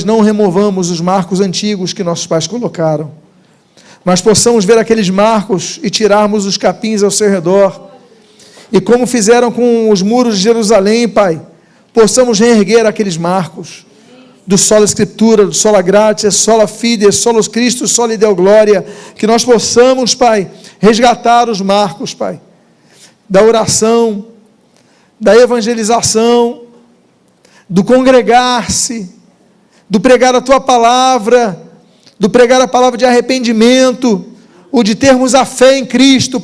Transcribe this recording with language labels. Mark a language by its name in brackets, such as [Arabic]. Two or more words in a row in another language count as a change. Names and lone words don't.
[Portuguese] não removamos os marcos antigos que nossos pais colocaram, mas possamos ver aqueles marcos e tirarmos os capins ao seu redor, e como fizeram com os muros de Jerusalém, Pai, possamos reerguer aqueles marcos, do sola Escritura, do [Latin] sola gratia, sola fide, solos Christus, soli Deo glória, [Portuguese] que nós possamos, Pai, resgatar os marcos, Pai, da oração, da evangelização, do congregar-se, do pregar a tua palavra, do pregar a palavra de arrependimento, o de termos a fé em Cristo.